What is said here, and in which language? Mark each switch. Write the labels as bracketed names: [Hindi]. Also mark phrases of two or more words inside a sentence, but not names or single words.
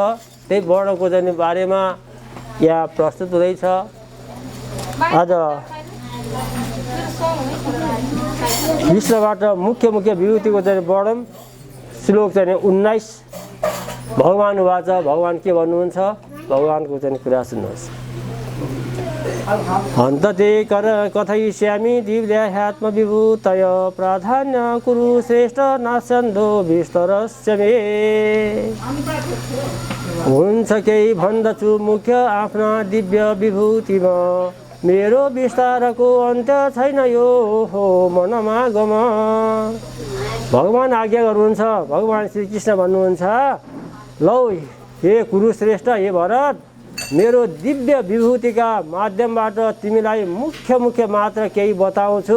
[Nepali] त्यही वर्णनको चाहिँ बारेमा यहाँ प्रस्तुत हुँदैछ। आज कृष्णबाट मुख्य विभुक्तिको चाहिँ वर्णन श्लोक चाहिँ 19। भगवान वाच, भगवान के भन्नुहुन्छ, भगवानको चाहिँ कुरा सुन्नुहोस्। [Sanskrit] हन्तते कथयिष्यामि दिव्यात्मविभूतय प्राधान्य कुरु श्रेष्ठ नास्यन्तो विस्तरस्य मे। [Nepali] हुन्छ केही भन्दछु मुख्य आफ्ना दिव्य विभूतिमा, मेरो विस्तारको अन्त्य छैन यो हो मनमा गम। भगवान आज्ञा गर्नुहुन्छ। भगवान श्री कृष्ण भन्नुहुन्छ, लौ हे कुरुश्रेष्ठ, हे भरत, मेरो दिव्य विभूतिका माध्यमबाट तिमीलाई मुख्य मात्र केही बताउँछु।